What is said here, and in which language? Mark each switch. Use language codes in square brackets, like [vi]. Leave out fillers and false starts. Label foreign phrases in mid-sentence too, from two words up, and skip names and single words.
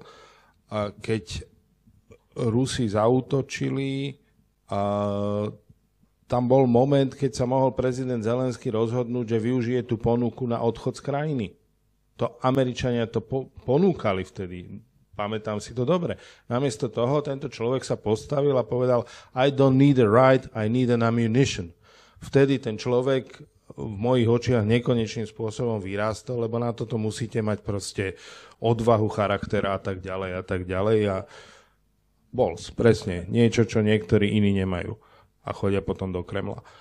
[sk] A keď Rusi zaútočili, tam bol moment, keď sa mohol prezident Zelenský rozhodnúť, že využije tú ponuku na odchod z krajiny. To Američania to ponúkali vtedy. Pamätám si to dobre. Namiesto toho tento človek sa postavil a povedal [en] I don't need a right, I need an ammunition. [sk] Vtedy ten človek v mojich očiach nekonečným spôsobom vyrástol, lebo na toto musíte mať proste odvahu charaktera a tak ďalej a tak ďalej. A Balls, presne. Niečo, čo niektorí iní nemajú. A chodia potom do Kremla.